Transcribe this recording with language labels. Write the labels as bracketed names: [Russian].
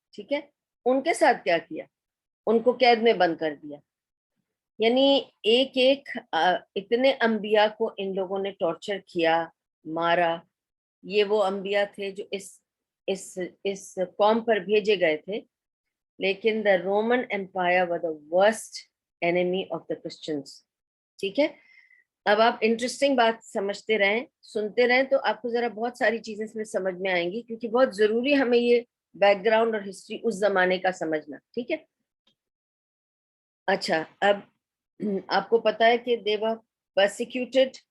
[Urdu] ٹھیک ہے، ان کے ساتھ کیا کیا؟ ان کو قید میں بند کر دیا. یعنی ایک اتنے انبیاء کو ان لوگوں نے ٹارچر کیا، مارا. یہ وہ انبیاء تھے جو اس قوم پر بھیجے گئے تھے. [English] لیکن the Roman Empire was the worst enemy of the Christians. [Urdu] ٹھیک ہے، اب آپ انٹرسٹنگ بات سمجھتے رہیں، سنتے رہیں، تو آپ کو ذرا بہت ساری چیزیں اس میں سمجھ میں آئیں گی، کیونکہ بہت ضروری ہمیں یہ بیک گراؤنڈ اور ہسٹری اس زمانے کا سمجھنا. ٹھیک ہے، اچھا، اب آپ کو پتا ہے کہ [English] they were persecuted.